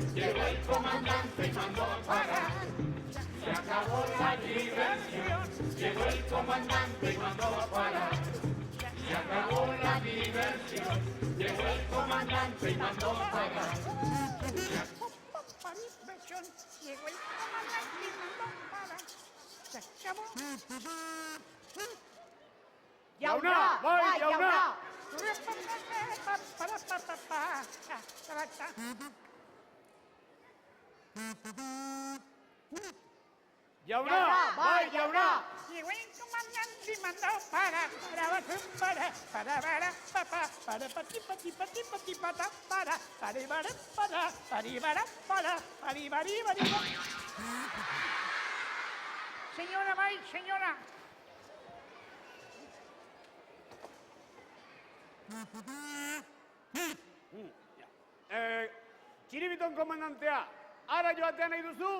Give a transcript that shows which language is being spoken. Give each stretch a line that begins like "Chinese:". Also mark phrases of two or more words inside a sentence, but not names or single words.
Spanish: llegó el comandante y mandó a parar. Se acabó la diversión, llegó el comandante y mandó a parar. Se acabó la diversión, llegó el comandante y mandó a parar. Llegó el comandante y mandó a parar. Se acabó.
Basque: Jauna, bai, jauna! Jauna, bai, jauna!
Spanish: Llegó el comandante y mandó parar. Señora, bai, señora.
Basque: Txiribiton komandantea, ara joatea nahi duzu?